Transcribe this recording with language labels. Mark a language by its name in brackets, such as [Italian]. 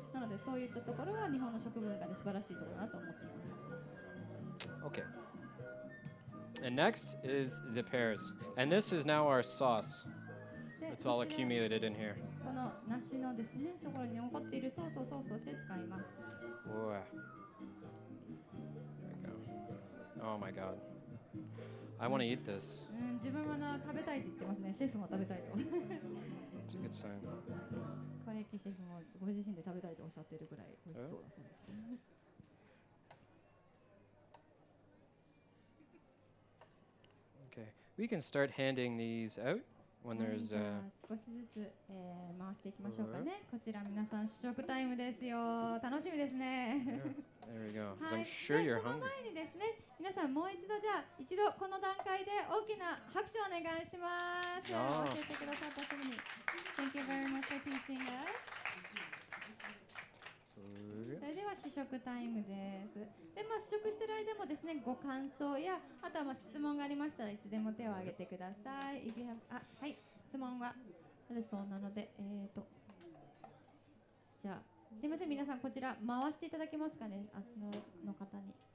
[Japanese] なのでそういったところは日本の食文化で素晴らしいところだなと思っています。 [English] Okay. And next is the pears. And this is now our sauce. It's all accumulated in here. [Japanese] この梨のですね、ところに残っているソースをして使います。 [English] Whoa. There we go. Oh my god. I want to eat this. [Japanese] 自分は食べたいって言ってますね。シェフも食べたいと。 [English] It's a good sign. [Japanese] コレッキシェフもご自身で食べたいとおっしゃっているぐらい美味しそうだそうです。 [English] Okay. We can start handing these out when there's [Japanese] 少しずつ、回していきましょうかね。こちら皆さん試食タイムですよ。楽しみですね。 [English] There we go. [Japanese] はい。 [English] I'm sure you're [Japanese] その [English] hungry. [Japanese] 前にですね、皆さんもう一度じゃあ一度この段階で大きな拍手をお願いします。あー教えてくださった人に [English] Thank you very much for teaching us。 [Japanese] それでは試食タイムです。で、試食してる間もですね、ご感想やあとは質問がありましたらいつでも手を挙げてください。 [English] If you have [Japanese] はい、質問があるそうなので、じゃあすいません、皆さんこちら回していただけますかね、の方に。